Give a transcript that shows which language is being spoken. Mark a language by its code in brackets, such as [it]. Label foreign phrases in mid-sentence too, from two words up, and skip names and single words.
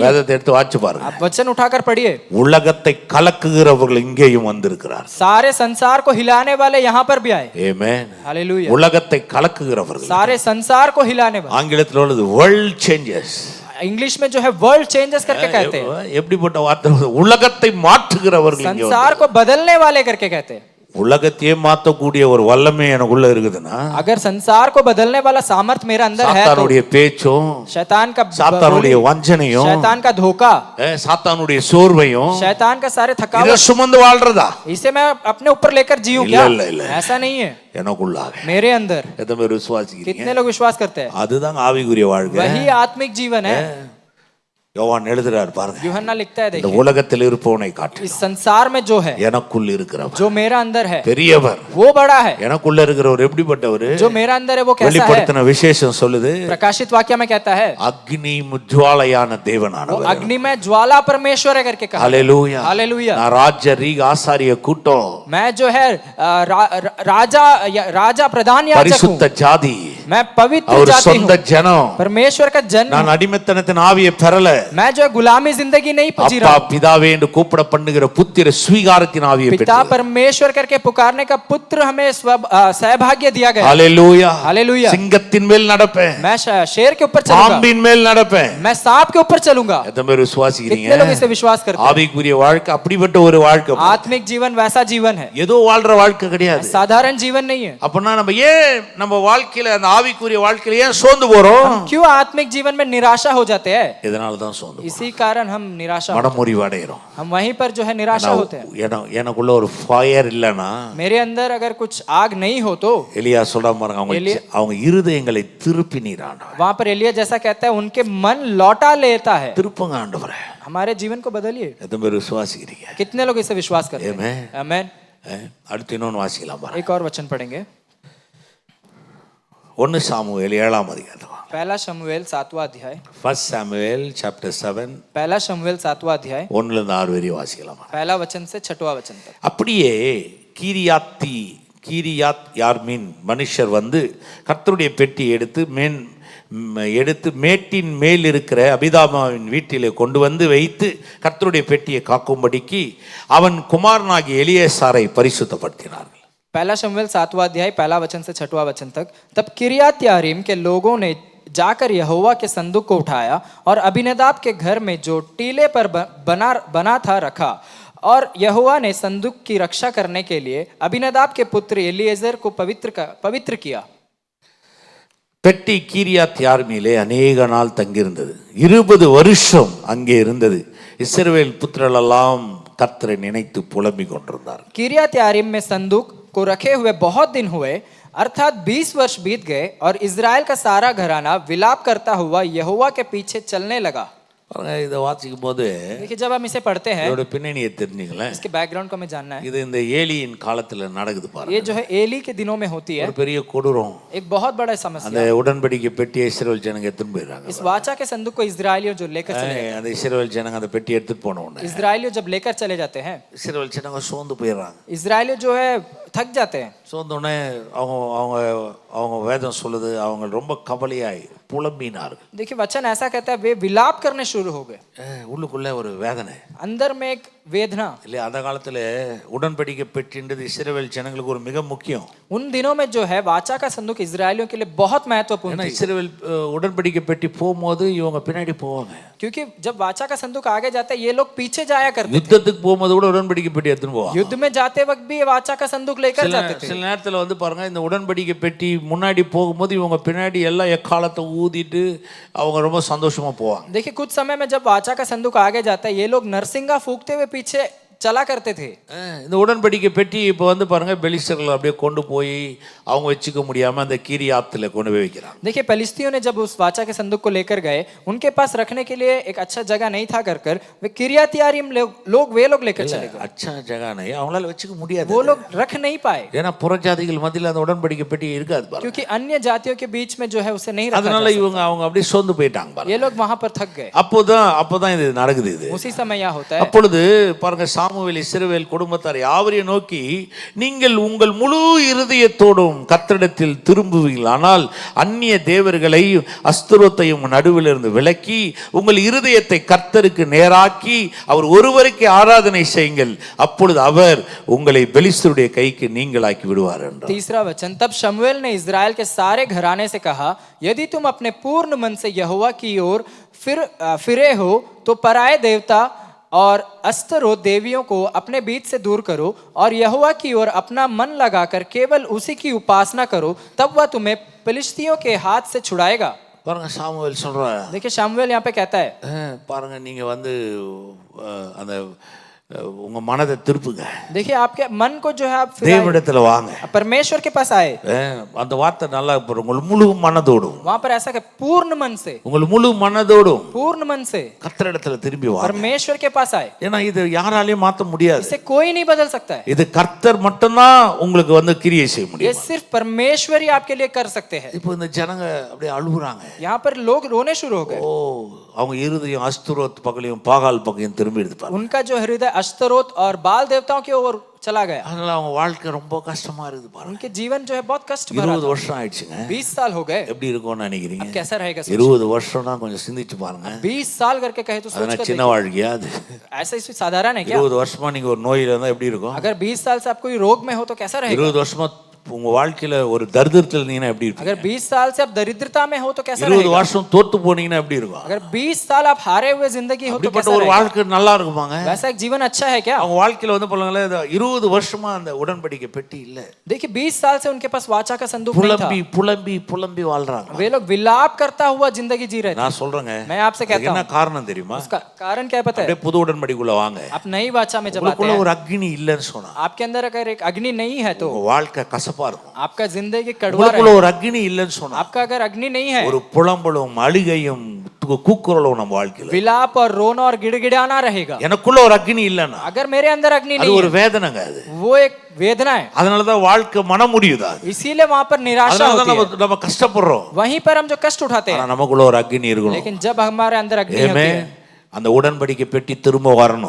[ta] வேதத்தை எடுத்து வாசிச்சு பாருங்க. [hi] आप वचन उठाकर पढ़िए, [ta] உலகத்தை கலக்குகிறவர்கள் இங்கேயும் வந்திருக்கிறார். [hi] सारे संसार को हिलाने वाले यहाँ पर भी आए। [ta] ஆமென். [hi] हालेलुया। [ta] உலகத்தை கலக்குகிறவர்கள், [hi] सारे संसार को हिलाने वाले, [ta] ஆங்கிலத்தில் உள்ளது [en] world changes. [hi] इंग्लिश में जो है [en] world changes [hi] करके कहते हैं, [ta] எப்படிப்பட்ட வார்த்தை? உலகத்தை மாற்றுகிறவர்கள் இங்கே [hi] संसार को बदलने वाले करके कहते हैं। [ta] உலகத்தையே மாத்தக்கூடிய ஒரு வல்லமை எனக்குள்ள இருக்குதுன்னா, [hi] अगर संसार को बदलने वाला सामर्थ मेरे अंदर है तो [ta] சாத்தானுடைய பேச்சும், [hi] शैतान का [ta] சாத்தானுடைய வஞ்சனையும், [hi] शैतान का धोखा, [ta] சாத்தானுடைய சோர்வையும் [hi] शैतान का सारे [ta] இத [hi] थकावट, [ta] சுமந்து வாழ்றதா? [hi] इसे मैं अपने ऊपर लेकर जीऊं [ta] இல்ல, [hi] क्या? [ta] இல்ல, இல்ல. [hi] ऐसा नहीं है। [ta] எனக்குள்ளாக [hi] मेरे अंदर [ta] எத்தனை பேர் விசுவாசிக்கிறீங்க? [hi] कितने लोग विश्वास करते हैं? [ta] அதுதான் ஆவிக்குரிய வாழ்க்கை. [hi] वही आत्मिक जीवन है। [ta] யோவான் எழுதுறார் பாருங்க, [hi] यूहन्ना लिखता है, [ta] இந்த [hi] देखिए, [ta] உலகத்தில் இருப்பவனை காட்டு [hi] इस संसार में जो है, [ta] எனக்குள் இருக்கிறவர் [hi] जो मेरा अंदर है, [ta] பெரியவர். [hi] वो बड़ा है। [ta] எனக்குள்ள இருக்கிறவர் எப்படிப்பட்டவர்? [hi] जो मेरा अंदर है वो कैसा है? [ta] வெளிப்படுத்தின விசேஷம் சொல்லுது, [hi] प्रकाशित वाक्य में कहता है [ta] அக்னி முஜ்வாலையான [hi] वो [ta] தேவனானவர். [hi] अग्नि में ज्वाला परमेश्वर है करके कहा। [ta] ஹalleluya. [hi] हालेलुया। [ta] நான் ராஜ ரீக ஆசாரிய கூட்டம், [hi] मैं जो है राजा प्रधान याजक हूँ, [ta] பரிசுத்த ஜாதி, [hi] मैं पवित्र [ta] அவர் [hi] जाति [ta] சொந்த [hi] हूँ, [ta] ஜனம். [hi] परमेश्वर का जन [ta] நான் அடிமைத்தனத்தின் ஆவியை பெறல, [hi] मैं जो है गुलामी जिंदगी नहीं जी [ta] அப்பா [hi] रहा हूँ। [ta] பிதாவே என்று கூப்பிட பண்ணுகிற புத்திர ஸ்வீகாரத்தின் ஆவியை [hi] पिता [ta] பெற்றேன். [hi] परमेश्वर करके पुकारने का पुत्र हमें सहभाग्य दिया गया। [ta] ஹalleluya. [hi] हालेलुया। [ta] சிங்கத்தின் மேல் நடப்பேன், [hi] मैं शेर के ऊपर चलूंगा, [ta] பாம்பின் மேல் நடப்பேன். [hi] मैं सांप के ऊपर चलूंगा। [ta] எத்தனை பேர் விசுவாசிக்கிறீங்க? [hi] कितने लोग इसे विश्वास करते हैं? [ta] ஆவிக்குரிய வாழ்க்கை அப்படிப்பட்ட ஒரு வாழ்க்கை. [hi] आत्मिक जीवन वैसा जीवन है, [ta] ஏதோ வாழ்ற வாழ்க்கை கிடையாது. [hi] साधारण जीवन नहीं है। [ta] அப்பனா நம்ம ஏன் நம்ம வாழ்க்கையில அந்த ஆவிக்குரிய வாழ்க்கையில ஏன் சோர்ந்து போறோம்? [hi] क्यों आत्मिक जीवन में निराशा हो जाते हैं? [ta] இதனால தான் சோர்ந்து போறோம். [hi] इसी कारण हम निराशा, [ta] மனமுறிவு அடைகிறோம். [hi] हम वहीं पर जो है निराशा होते हैं। [ta] எனக்குள்ள ஒரு ஃபயர் இல்லனா, [hi] मेरे अंदर अगर कुछ आग नहीं हो तो, [ta] எலியா சொல்ற பாருங்க, அவங்க இருதயங்களை திருப்பினீரான. [hi] वहां पर एलिया जैसा कहता है, उनके मन लौटा लेता है। [ta] திருப்புங்க ஆண்டவரே. [hi] हमारे जीवन को बदलिए। [ta] எத்தனை பேர் விசுவாசிக்கிறீங்க? [hi] कितने लोग इसे विश्वास करते हैं? [ta] ஆமென். [hi] आमेन। [ta] அடுத்து இன்னொன்னு வாசிக்கலாம் பாருங்க. [hi] एक और वचन पढ़ेंगे, [ta] 1 சாமுவேல் 7ஆம் அதிகாரம். [hi] पहला शमूएल 7वां अध्याय, [ta] 1 சாமுவேல் chapter 7 [hi] पहला शमूएल 7वां अध्याय, [ta] 1ல இருந்து 6 வரை வாசிக்கலாம். [hi] पहला वचन से 6वां वचन तक। [ta] அப்படியே கீரியாத் யார்மீன் மனுஷர் வந்து கர்த்தருடைய பெட்டி எடுத்து மேட்டின் மேல் இருக்கிற அபிதாமாவின் வீட்டிலே கொண்டு வந்து வைத்து கர்த்தருடைய பெட்டியை காக்கும்படிக்கு அவன் குமாரனாகிய எலியேசாரை பரிசுத்தப்படுத்தினார்கள். [hi] पहला शमूएल 7वां अध्याय पहला वचन से 6वां वचन तक। तब किरियत यारीम के लोगों ने जाकर यहोवा के संदूक को उठाया और अबीनादाब के घर में जो टीले पर बना था रखा, और यहोवा ने संदूक की रक्षा करने के लिए अबीनादाब के पुत्र एलीएजर को पवित्र किया। [ta] பெட்டி கீரியாத் யார்மீலே அநேக நாள் தங்கியிருந்தது. 20 வருஷம் அங்கே இருந்தது. இஸ்ரவேல் புத்திரரெல்லாம் கர்த்தரை நினைத்து புலம்பிக் கொண்டிருந்தார். [hi] किरियत यारीम में संदूक को रखे हुए बहुत दिन हुए, अर्थात 20 वर्ष बीत गए, और इजराइल का सारा घराना विलाप करता हुआ यहोवा के पीछे चलने लगा। [ta] பாருங்க, இதை வாசிக்கும் போது [hi] देखिए, जब हम इसे पढ़ते हैं, [ta] இதோட பின்னணியை தெரிஞ்சுங்களேன். [hi] इसके बैकग्राउंड को हमें जानना है। [ta] இது இந்த ஏலியின் காலத்துல நடக்குது பாருங்க. [hi] ये जो है एली के दिनों में होती है, [ta] ஒரு பெரிய கொடூரம். [hi] एक बहुत बड़ा [ta] அந்த [hi] समस्या। [ta] உடன்படிக்கை பெட்டியை இஸ்ரவேல் ஜனங்க எடுத்துட்டு போயிடுறாங்க. [hi] इस वाचा के संदूक को इजरायलियों जो लेकर चले, [ta] அந்த இஸ்ரவேல் ஜனங்க அந்த பெட்டி எடுத்துட்டு போன உடனே [hi] इजरायलियों जब लेकर चले जाते हैं, [ta] இஸ்ரவேல் ஜனங்க சோர்ந்து போயிடுறாங்க. [hi] इजरायलियों जो है थक जाते हैं। [ta] சோர்ந்த உடனே அவங்க அவங்க அவங்க வேதம் சொல்லுது, அவங்க ரொம்ப கவலையாய் புலம்பினார்கள். [hi] देखिए, वचन ऐसा कहता है, वे विलाप करने शुरू हो गए। [ta] உள்ளுக்குள்ள ஒரு வேதனை [hi] अंदर में एक वेदना। [ta] இல்லையா? அந்த காலத்துல உடன்படிக்கை பெட்டின்றது இஸ்ரவேல் ஜனங்களுக்கு ஒரு மிக முக்கியம். [hi] उन दिनों में जो है वाचा का संदूक इजरायलियों के लिए बहुत महत्वपूर्ण [ta] ஏன்னா [hi] थी, [ta] இஸ்ரவேல் உடன்படிக்கை பெட்டி போகும்போது இவங்க பின்னாடி போவாங்க. [hi] क्योंकि जब वाचा का संदूक आगे जाता है, ये लोग पीछे जाया करते थे। [ta] யுத்தத்துக்கு போகும்போது கூட உடன்படிக்கை பெட்டி எடுத்துட்டு போவாங்க. [hi] युद्ध में जाते वक्त भी ये वाचा का संदूक लेकर जाते थे। [ta] சில நேரத்துல வந்து பாருங்க, இந்த உடன்படிக்கை பெட்டி முன்னாடி போகும்போது இவங்க பின்னாடி எல்லாம் எக்காலத்தை ஊதிட்டு அவங்க ரொம்ப சந்தோஷமா போவாங்க. [hi] देखिए, कुछ समय में जब वाचा का संदूक आगे जाता है, ये लोग नरसिंगा फूकते हुए पीछे चला करते थे। [ta] இந்த உடன்படிக்கை பெட்டி இப்போ வந்து பாருங்க, பெலிஸ்தர்கள் அப்படியே கொண்டு போய் அவங்க வச்சுக்க முடியாம அந்த கீரியாத்துல கொண்டு போய் வைக்கிறாங்க. [hi] देखिए, पेलिस्तियों ने जब उस वाचा के संदूक को लेकर गए, उनके पास रखने के लिए एक अच्छा जगह नहीं था, कर वे किरियत यारीम वे लोग लेकर चले गए। अच्छा जगह नहीं, [ta] அவங்களால வச்சுக்க முடியாது. [hi] वो लोग रख नहीं पाए, [ta] ஏன்னா புறஜாதிகள் மத்தியில அந்த உடன்படிக்கை பெட்டி இருக்காது பாருங்க. [hi] क्योंकि अन्य जातियों के बीच में जो है उसे नहीं रखा [ta] அதனால [hi] जा [ta] இவங்க அவங்க அப்படியே சோர்ந்து போயிட்டாங்க [hi] सकता। [ta] பாருங்க. [hi] ये लोग वहां पर थक गए। [ta] அப்போதான் இது நடக்குது. இது [hi] उसी समय यह होता है। [ta] அப்பொழுது பாருங்க, சாமுவேல் இஸ்ரவேல் குடும்பத்தார் யாவரையும் நோக்கி, நீங்கள் உங்கள் முழு இருதயத்தோடும் கர்த்தரிடத்தில் திரும்புவீர்கள், ஆனால் அந்நிய தேவர்களை அஸ்தரோத்தையும் நடுவில் இருந்து விலக்கி உங்கள் இருதயத்தை கர்த்தருக்கு நேராக்கி அவர் ஒருவருக்கு ஆராதனை செய்யுங்கள், அப்பொழுது அவர் உங்களை பெலிஸ்தருடைய கைக்கு நீங்களாக்கி விடுவார் என்றார். [hi] तीसरा वचन, तब शमूएल ने इजराइल के सारे घराने से कहा, यदि तुम अपने पूर्ण मन से यहोवा की ओर फिरे हो तो पराये देवता और अस्तरोत देवियों को अपने बीच से दूर करो, और यहोवा की ओर अपना मन लगाकर केवल उसी की उपासना करो, तब वह तुम्हें फिलिस्तियों के हाथ से छुड़ाएगा। [ta] பாருங்க, சாமுவேல் சொல்றாரு. [hi] देखिए, शमूएल यहाँ पे कहता है, [ta] பாருங்க, நீங்க வந்து அந்த உங்க மனதை திருப்புங்க. [hi] देखिए, आपके मन को जो है आप [ta] தேவனிடத்துல வாங்க. [hi] परमेश्वर के पास आए। [ta] அந்த வார்த்தை நல்லா பாருங்க, உங்கள் முழு மனதோடும், [hi] वहां पर ऐसा कि पूर्ण मन से, [ta] உங்கள் முழு மனதோடும் [hi] पूर्ण मन से [ta] கர்த்தரிடத்துல திரும்பி வாங்க. [hi] परमेश्वर के पास आए। [ta] ஏன்னா இது யாராலையும் மாத்த முடியாது. [hi] इसे कोई नहीं बदल सकता है। [ta] இது கர்த்தர் மட்டும்தான் உங்களுக்கு வந்து கிரியை செய்ய [hi] ये [ta] முடியும். [hi] सिर्फ परमेश्वर ही आपके लिए कर सकते हैं। [ta] இப்போ இந்த ஜனங்க அப்படியே அழுகுறாங்க. [hi] यहाँ पर लोग रोने शुरू हो गए। [ta] ஓ, அவங்க இருதயம் அஸ்தரோத் பக்கலையும் பாகால் பக்கம் திரும்பி எடுப்பாங்க. [hi] उनका जो हृदय अश्तरोत और बाल देवताओं की ओर चला गया। [ta] அதனால அவங்க வாழ்க்கை ரொம்ப கஷ்டமா இருக்குது பாருங்க. [hi] उनके जीवन जो है बहुत कष्ट भरा [ta] 20 [hi] था। [ta] வருஷம் ஆயிடுச்சுங்க. [hi] 20 साल हो गए। [ta] எப்படி இருக்கும்னு நினைக்கிறீங்க? [hi] अब कैसा रहेगा? [ta] 20 வருஷம்னா கொஞ்சம் சிந்திச்சு பாருங்க. [hi] 20 साल करके कहे तो सोच [ta] அதனால [hi] कर [ta] சின்ன வாழ்க்கையா அது? [hi] देखिए। ऐसा इसमें साधारण है क्या? [ta] 20 வருஷமா நீங்க ஒரு நோயில இருந்தா எப்படி இருக்கும்? [hi] अगर 20 साल से आप कोई रोग में हो तो कैसा रहेगा? [ta] 20 வருஷமா உங்க வாழ்க்கையில ஒரு தரித்திரத்துல இருந்தீங்கன்னா எப்படி இருக்கும்? [hi] अगर 20 साल से आप दरिद्रता में हो तो कैसा [ta] 20 [hi] रहेगा? [ta] வருஷம் தோத்து போனீங்கன்னா எப்படி இருக்கும்? [hi] अगर 20 साल आप हारे हुए जिंदगी हो तो [ta] அப்படிப்பட்ட [hi] कैसा [ta] ஒரு [hi] रहेगा? [ta] வாழ்க்கை நல்லா இருக்குமாங்க? [hi] वैसा एक जीवन अच्छा है क्या? [ta] அவங்க வாழ்க்கையில வந்து பாருங்களேன், 20 வருஷமா அந்த உடன்படிக்கை பெட்டி இல்ல. [hi] देखिए, 20 साल से उनके पास वाचा का संदूक नहीं था। [ta] புலம்பி புலம்பி புலம்பி வாழ்றாங்க. [hi] वे लोग विलाप करता हुआ जिंदगी जी रहे थे। [ta] நான் சொல்றேங்க, [hi] मैं आपसे कहता [ta] என்ன [hi] हूँ, [ta] காரணம் தெரியுமா? [hi] उसका कारण क्या है पता है? [ta] அப்படியே புது உடன்படிக்குள்ள வாங்க. [hi] आप नई वाचा में जब आते [ta] உங்களுக்குள்ள [hi] हैं, [ta] ஒரு அக்னி இல்லைன்னு சொன்னா [hi] आपके अंदर अगर एक अग्नि नहीं है तो [ta] உங்க வாழ்க்கை கசப்பா இருக்கும். [hi] आपका जिंदगी कड़वा [ta] உங்களுக்குள்ள [hi] रहेगा। [ta] ஒரு அக்னி இல்லைன்னு சொன்னா [hi] आपका अगर अग्नि नहीं है, [ta] ஒரு புலம்பலும் அழுகையும் கூக்குரலும் நம்ம வாழ்க்கையில. [hi] विलाप और रोना और गिड़गिड़ाना रहेगा। [ta] எனக்குள்ள ஒரு அக்னி இல்லைன்னா [hi] अगर मेरे अंदर अग्नि [ta] அது [hi] नहीं [ta] ஒரு [hi] है, [ta] வேதனைங்க. அது [hi] वो एक वेदना है। [ta] அதனாலதான் வாழ்க்கை மனம் முடியுதா? [hi] इसीलिए वहां पर निराशा [ta] அதனாலதான் [hi] होती है। [ta] நம்ம கஷ்டப்படுறோம். [hi] वहीं पर हम जो कष्ट उठाते [ta] ஆனா [hi] हैं, [ta] நமக்குள்ள ஒரு அக்னி இருக்கணும். [hi] लेकिन जब हमारे अंदर अग्नि होती [ta] ஆமென். [hi] है, [ta] அந்த உடன்படிக்கை பெட்டி திரும்ப வரணும்.